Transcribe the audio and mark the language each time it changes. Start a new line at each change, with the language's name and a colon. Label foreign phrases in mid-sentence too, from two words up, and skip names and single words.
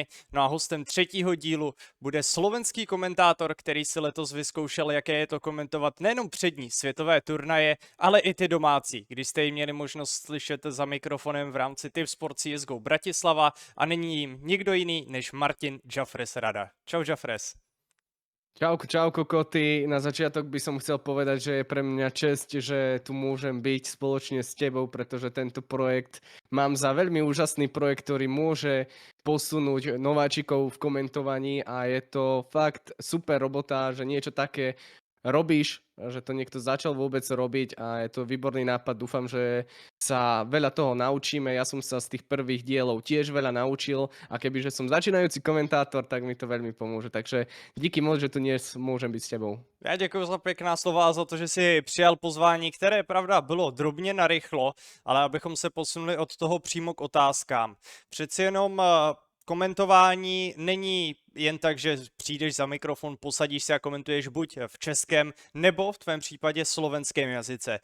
Czech: No a hostem třetího dílu bude slovenský komentátor, který si letos vyzkoušel, jaké je to komentovat nejenom přední světové turnaje, ale i ty domácí, když jste ji měli možnost slyšet za mikrofonem v rámci Typ Sport CSGO Bratislava a není jim nikdo jiný než Martin Jafres Rada. Čau Jafres.
Slovak: Čauko, Koty. Na začiatok by som chcel povedať, že je pre mňa česť, že tu môžem byť spoločne s tebou, pretože tento projekt mám za veľmi úžasný projekt, ktorý môže posunúť nováčikov v komentovaní a je to fakt super robota, že niečo také robíš, že to niekto začal vôbec robiť a je to výborný nápad. Dúfam, že sa veľa toho naučíme. Ja som sa z tých prvých dielov tiež veľa naučil a kebyže som začínajúci komentátor, tak mi to veľmi pomôže. Takže
Czech: díky moc,
Slovak: že tu dnes môžem byť s tebou.
Czech: Já děkuji za pěkná slova a za to, že si přijal pozvání, které, pravda, bylo drobně narychlo, ale abychom se posunuli od toho přímo k otázkám. Přeci jenom komentování není jen tak, že přijdeš za mikrofon, posadíš se a komentuješ buď v českém, nebo v tvém případě slovenském jazyce.